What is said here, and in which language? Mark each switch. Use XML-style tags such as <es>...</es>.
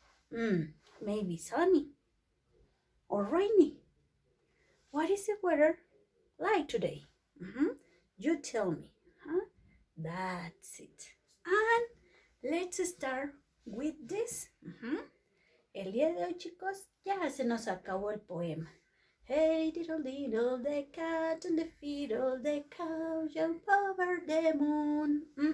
<en>Maybe sunny or rainy. What is the weather like today? You tell me. That's it. And let's start with this.</en> <es>El día de hoy, chicos, ya se nos acabó el poema.</es> <en>Hey, diddle diddle, the cat and the fiddle, the cow jump over the moon.</en>